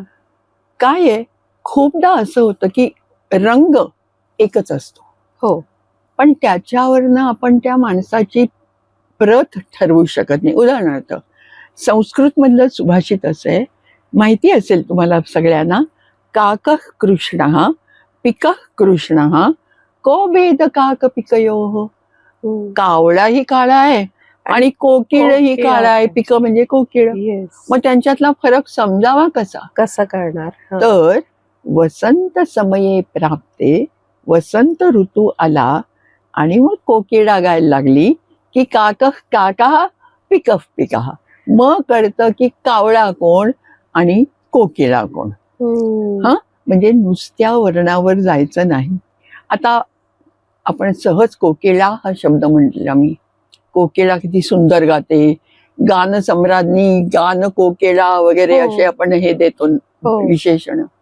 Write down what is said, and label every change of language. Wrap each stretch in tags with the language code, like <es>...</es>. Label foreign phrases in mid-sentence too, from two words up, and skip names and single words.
<mr>काय आहे, खूपदा असं होतं की रंग एकच असतो. हो. पण त्याच्यावरनं आपण त्या माणसाची प्रत ठरवू शकत नाही. उदाहरणार्थ संस्कृत मधलं सुभाषित असं आहे, माहिती असेल तुम्हाला सगळ्यांना,</mr> <sa>काकः कृष्णः पिकः कृष्णः को भेद काक पिकयोः.</sa> <mr>कावळाही काळा आहे आणि कोकिळही काळा आहे. पिक म्हणजे कोकिळ. मग त्यांच्यातला फरक समजावा कसा करणार? तर</mr> <sa>वसंत समये प्राप्ते,</sa> <mr>वसंत ऋतू आला आणि मग कोकिळा गायला लागली की</mr> <sa>काकः काकः पिकः पिकः.</sa> <mr>मग कळतं की कावळा कोण आणि कोकिळा कोण. म्हणजे नुसत्या वर्णावर जायचं नाही. आता आपण सहज कोकिळा हा शब्द म्हटला मी. कोकिळा किती सुंदर गाते, गान सम्राज्ञी, गान कोकिळा वगैरे असे आपण हे देतो विशेषण.</mr>